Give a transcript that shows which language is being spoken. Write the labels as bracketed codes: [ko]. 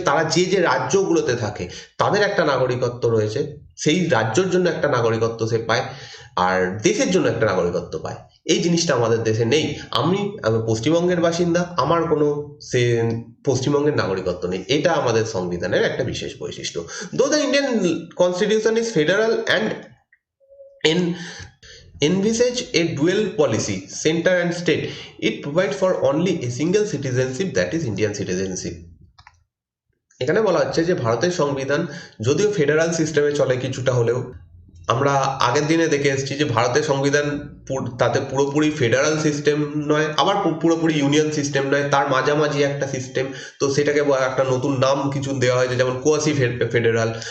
[bn] তারা যে যে রাজ্যগুলোতে থাকে তাদের একটা নাগরিকত্ব রয়েছে, সেই রাজ্যের জন্য একটা নাগরিকত্ব সে পায়, আর দেশের জন্য একটা নাগরিকত্ব পায়। এই জিনিসটা আমাদের দেশে নেই। আমি পশ্চিমবঙ্গের বাসিন্দা, আমার কোনো সে পশ্চিমবঙ্গের নাগরিকত্ব নেই। এটা আমাদের সংবিধানের একটা বিশেষ বৈশিষ্ট্য। [en] Though the Indian constitution is federal and envisage a dual policy, center and state, it provides for only a single citizenship, that is Indian citizenship. [bn] এখানে বলা হচ্ছে যে ভারতের সংবিধান যদিও ফেডারাল সিস্টেমে চলে কিছুটা হলেও, আমরা আগের দিনে দেখে এসেছি যে ভারতের সংবিধান তাতে পুরোপুরি ফেডারাল সিস্টেম নয়, আবার পুরোপুরি ইউনিয়ন সিস্টেম নয়, তার মাঝামাঝি একটা সিস্টেম। তো সেটাকে একটা নতুন নাম কিছু দেওয়া হয়েছে, যেমন কোয়াসি ফেডারাল।